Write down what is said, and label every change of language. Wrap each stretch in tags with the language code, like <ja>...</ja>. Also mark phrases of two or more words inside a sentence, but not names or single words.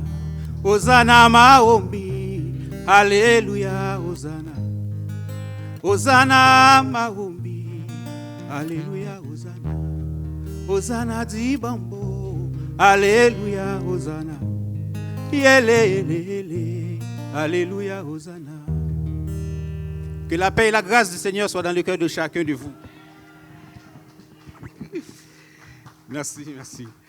<fr>Hosanna Maombi, Alléluia, Hosanna. Hosanna Maombi, Alléluia, Hosanna. Hosanna Dibambo, Alléluia, Hosanna. Yele, Alléluia, Hosanna. Que la paix et la grâce du Seigneur soient dans le cœur de chacun de vous. Merci, merci.</fr>